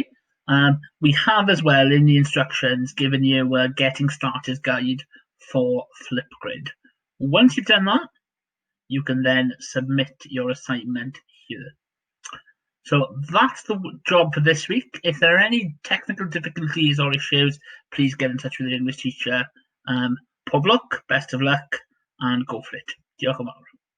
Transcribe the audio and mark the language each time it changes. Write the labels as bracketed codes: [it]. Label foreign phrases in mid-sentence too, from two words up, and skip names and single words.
[en] We have as well in the instructions given you a getting started guide for Flipgrid. Once you've done that, you can then submit your assignment here. So that's the job for this week. If there are any technical difficulties or issues, please get in touch with your English teacher. [cy] Pob lwc, [en] best of luck, and go for it. [cy] Diolch yn fawr.